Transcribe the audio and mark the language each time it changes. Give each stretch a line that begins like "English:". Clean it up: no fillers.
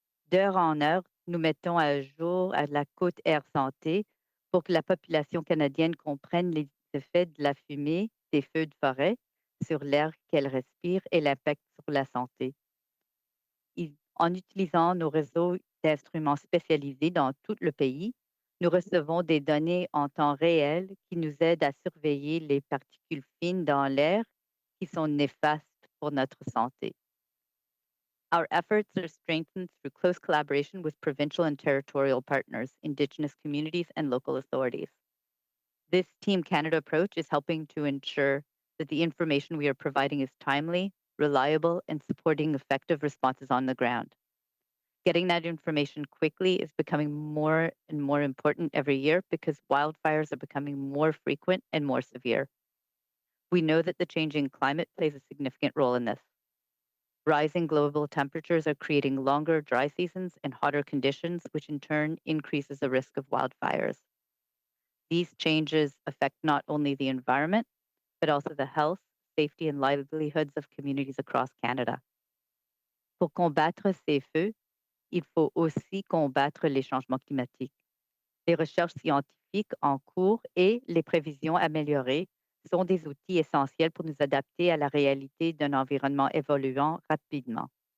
French: D'heure en heure, nous mettons à jour à la Côte Air Santé pour que la population canadienne comprenne les effets de la fumée des feux de forêt sur l'air qu'elle respire et l'impact sur la santé. En utilisant nos réseaux d'instruments spécialisés dans tout le pays, nous recevons des données en temps réel qui nous aident à surveiller les particules fines dans l'air qui sont néfastes pour notre santé.
English: Our efforts are strengthened through close collaboration with provincial and territorial partners, Indigenous communities, and local authorities. This Team Canada approach is helping to ensure that the information we are providing is timely, reliable, and supporting effective responses on the ground. Getting that information quickly is becoming more and more important every year because wildfires are becoming more frequent and more severe. We know that the changing climate plays a significant role in this. Rising global temperatures are creating longer dry seasons and hotter conditions, which in turn increases the risk of wildfires. These changes affect not only the environment, but also the health, safety, and livelihoods of communities across Canada.
French: Pour combattre ces feux, il faut aussi combattre les changements climatiques. Les recherches scientifiques en cours et les prévisions améliorées sont des outils essentiels pour nous adapter à la réalité d'un environnement évoluant rapidement.